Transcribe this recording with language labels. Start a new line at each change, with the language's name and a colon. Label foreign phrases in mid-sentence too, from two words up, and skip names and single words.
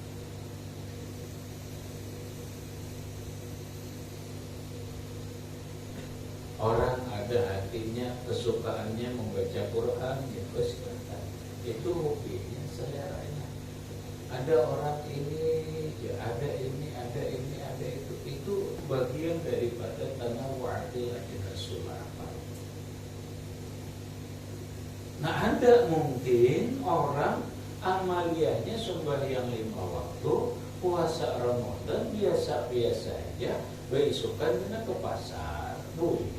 Indonesian: Orang ada hatinya, kesukaannya membaca Quran, ya silahkan. Itu hobinya, seleranya. Ada orang ini, ya ada ini, ada ini, ada itu. Itu bagian daripada
Arabic: تنوعات الأجناس الأعمال.
Indonesian: Nah, ada mungkin orang amaliyahnya sembahyang 5 waktu, puasa Ramadan biasa-biasa aja, besokan kena ke pasar, boleh.